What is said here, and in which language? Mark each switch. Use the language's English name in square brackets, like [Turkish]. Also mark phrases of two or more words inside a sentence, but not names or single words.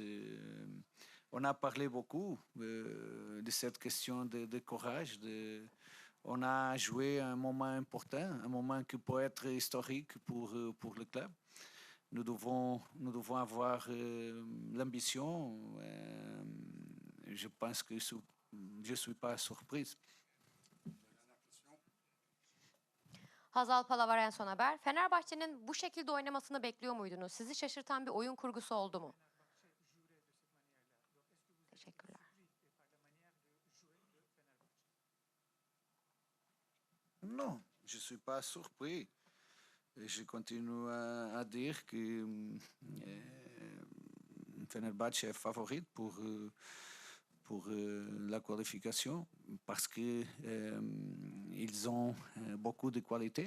[French] On a parlé beaucoup de cette question de courage. On a joué un moment important, un moment qui peut être historique pour le club. Nous devons avoir l'ambition. Je pense que je ne suis pas surprise. [Turkish] Hazal Palavaren Son Haber. Fenerbahçe'nin bu şekilde oynamasını bekliyor muydunuz? Sizi şaşırtan bir oyun kurgusu oldu mu? Teşekkürler. [French] Non, je ne suis pas surpris. Je continue à dire que Fenerbahçe est favorite pour la qualification parce qu'ils ont beaucoup de qualités.